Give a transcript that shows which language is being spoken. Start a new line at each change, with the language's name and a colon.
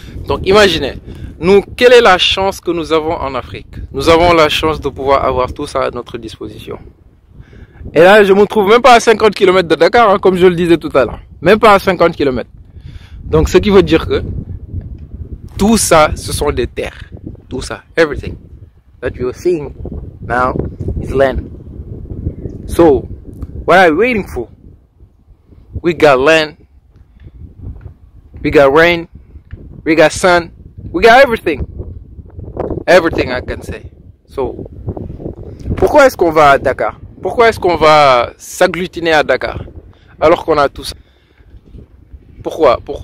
French: Donc imaginez, nous, quelle est la chance que nous avons en Afrique? Nous avons la chance de pouvoir avoir tout ça à notre disposition. Et là, je me trouve même pas à 50 km de Dakar, hein, comme je le disais tout à l'heure. Même pas à 50 km. Donc ce qui veut dire que tout ça, ce sont des terres. Tout ça,
English: everything that you're seeing now is land. So, what are we waiting for? We got land, we got rain, we got sun, we got everything. Everything I can say.
French: So, pourquoi est-ce qu'on va à Dakar? Pourquoi est-ce qu'on va s'agglutiner à Dakar alors qu'on a tout ça? Pourquoi?